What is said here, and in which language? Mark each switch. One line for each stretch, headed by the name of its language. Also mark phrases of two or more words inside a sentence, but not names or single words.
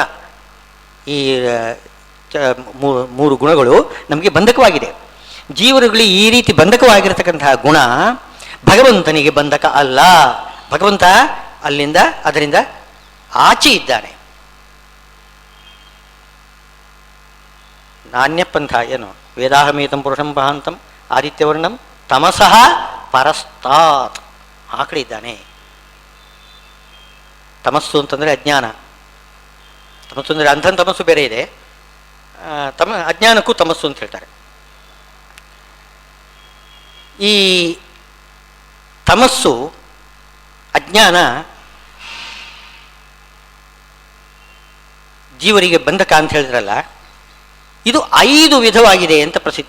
Kannada: ಈ 3 ಗುಣಗಳು ನಮಗೆ ಬಂಧಕವಾಗಿದೆ. ಜೀವರುಗಳಿಗೆ ಈ ರೀತಿ ಬಂಧಕವಾಗಿರ್ತಕ್ಕಂತಹ ಗುಣ ಭಗವಂತನಿಗೆ ಬಂಧಕ ಅಲ್ಲ. ಭಗವಂತ ಅದರಿಂದ ಆಚೆ ಇದ್ದಾನೆ. ನಾಣ್ಯಪಂಥ ಏನು?
Sanskrit: ವೇದಾಹಮೇತಂ ಪುರುಷಂ ಮಹಾಂತಂ ಆದಿತ್ಯವರ್ಣಂ ತಮಸಃ ಪರಸ್ತಾತ್.
Kannada: ಆ ಕಡೆ ಇದ್ದಾನೆ. ತಮಸ್ಸು ಅಂತಂದರೆ ಅಜ್ಞಾನ, ತಮಸ್ಸು ಅಂದರೆ ಅಂಧನ ತಮಸ್ಸು ಬೇರೆ ಇದೆ, ಅಜ್ಞಾನಕ್ಕೂ ತಮಸ್ಸು ಅಂತ ಹೇಳ್ತಾರೆ. ಈ ತಮಸ್ಸು, ಅಜ್ಞಾನ ಜೀವರಿಗೆ ಬಂಧಕ ಅಂತ ಹೇಳಿದ್ರಲ್ಲ, ಇದು 5 ವಿಧವಾಗಿದೆ ಅಂತ ಪ್ರಸಿದ್ಧ.